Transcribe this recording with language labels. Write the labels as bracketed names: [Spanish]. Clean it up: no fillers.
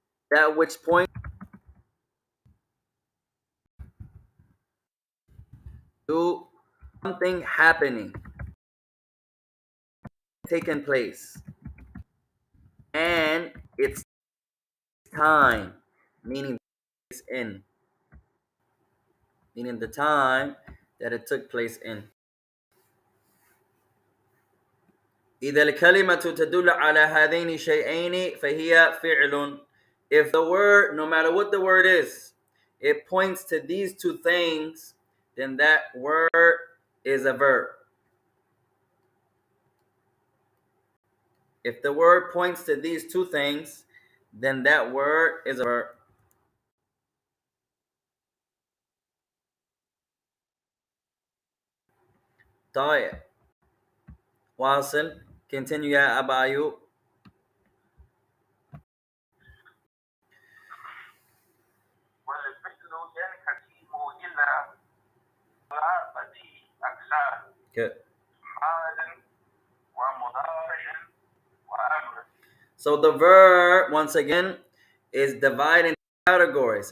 [English] That which point to something happening, taking place, and its time, meaning it's in, meaning the time that it took place in. [Arabic] إذا الكلمة تدل على هذين الشيئين فهي فعل. [English] If the word, no matter what the word is, it points to these two things, then that word is a verb. If the word points to these two things, then that word is a verb. [Arabic] طيب, واصل. [English] Continue يا أبا أيوب. [Arabic] والفعل ينقسم إلى ثلاثة أقسام. [English] Good. [Arabic] ماض ومضارع وأمر. [English] So the verb, once again, is divided into categories.